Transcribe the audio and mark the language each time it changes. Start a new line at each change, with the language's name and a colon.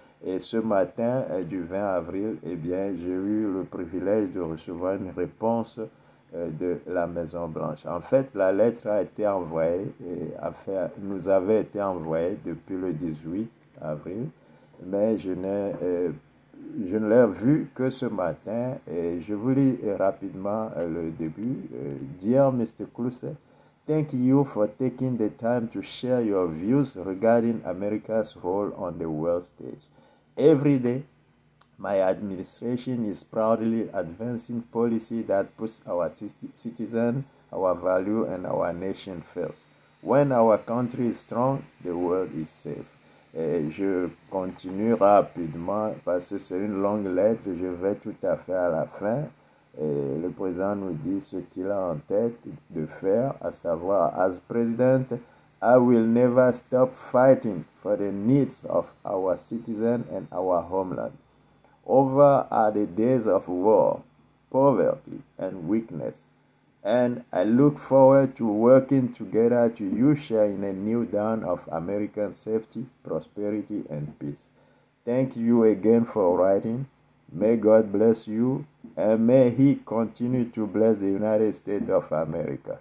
French: Et ce matin du 20 avril, j'ai eu le privilège de recevoir une réponse de la Maison-Blanche. En fait, la lettre a été envoyée, nous avait été envoyée depuis le 18 avril, mais je ne l'ai vu que ce matin, et je vous lis rapidement le début.
English: Dear Mr. Kluse, thank you for taking the time to share your views regarding America's role on the world stage. Every day, my administration is proudly advancing policy that puts our citizens, our value, and our nation first. When our country is strong, the world is safe.
French: Et je continue rapidement parce que c'est une longue lettre, je vais tout à fait à la fin. Et le président nous dit ce qu'il a en tête de faire, à savoir, as president, I will never stop fighting for the needs of our citizens and our homeland.
English: Over are the days of war, poverty, and weakness, and I look forward to working together to usher in a new dawn of American safety, prosperity, and peace. Thank you again for writing. May God bless you, and may He continue to bless the United States of America.